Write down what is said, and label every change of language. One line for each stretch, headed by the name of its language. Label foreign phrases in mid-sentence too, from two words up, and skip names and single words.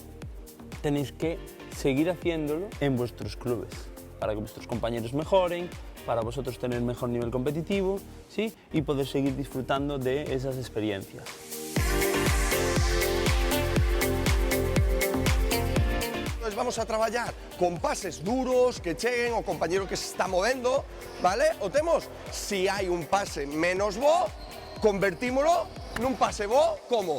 Spanish: Tenéis que seguir haciéndolo en vuestros clubes para que vuestros compañeros mejoren, para vosotros tener mejor nivel competitivo, ¿sí? Y poder seguir disfrutando de esas experiencias.
Galician: Vamos a traballar con pases duros que cheguen o compañero que se está movendo, vale? O temos, si hai un pase menos bo, convertímolo nun pase bo, como?